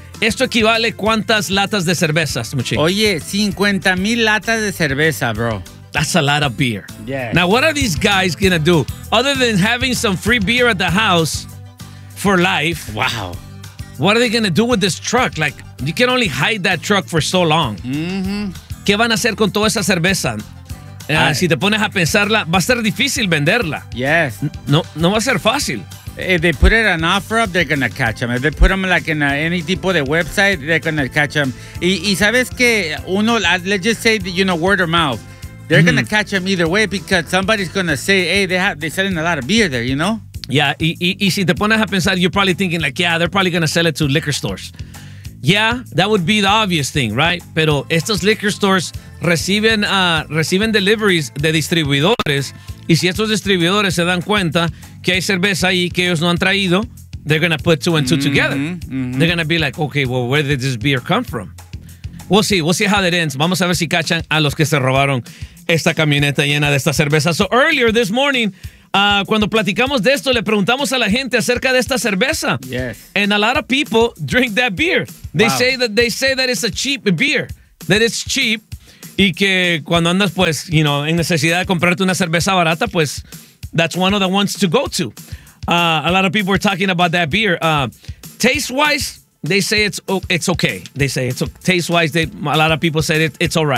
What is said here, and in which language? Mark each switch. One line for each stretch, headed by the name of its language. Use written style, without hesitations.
Spanish: ¿Esto equivale cuántas latas de cervezas, Muchi? Oye, 50,000 latas de cerveza, bro.
English: That's a lot of beer. Yeah. Now, what are these guys gonna do? Other than having some free beer at the house for life. Wow. What are they gonna do with this truck? Like, you can only hide that truck for so long. Mm-hmm.
Spanish: ¿Qué van a hacer con toda esa cerveza? Si te pones a pensarla, va a ser difícil venderla.
English: Yes.
Spanish: No va a ser fácil.
English: If they put it an offer up, they're gonna catch them. If they put them like in any
Spanish: tipo de
English: website, they're gonna catch them.
Spanish: Y sabes que uno,
English: let's just say, you know, word of mouth, they're gonna catch them either way because somebody's gonna say, hey, they're selling a lot of beer there, you know? Yeah,
Spanish: y si te pones a pensar,
English: you're probably thinking like, yeah, they're probably gonna sell it to liquor stores. Yeah, that would be the obvious thing, right?
Spanish: Pero estos liquor stores reciben deliveries de distribuidores. Y si estos distribuidores se dan cuenta que hay cerveza ahí que ellos no han traído,
English: they're going to put two and two together. They're going to be like, okay, well, where did this beer come from? We'll see how that ends.
Spanish: Vamos a ver si cachan a los que se robaron esta camioneta llena de esta cerveza.
English: So earlier this morning,
Spanish: Cuando platicamos de esto, le preguntamos a la gente acerca de esta cerveza.
English: Yes. And a lot of people drink that beer. They wow. say that they say that it's a cheap beer. That it's cheap.
Spanish: Y que cuando andas, pues, you know, en necesidad de comprarte una cerveza barata, pues,
English: that's one of the ones to go
Spanish: to.
English: A lot of people were talking about that beer. Taste-wise, they say it's okay. They say it's taste-wise, a lot of people said it's all right.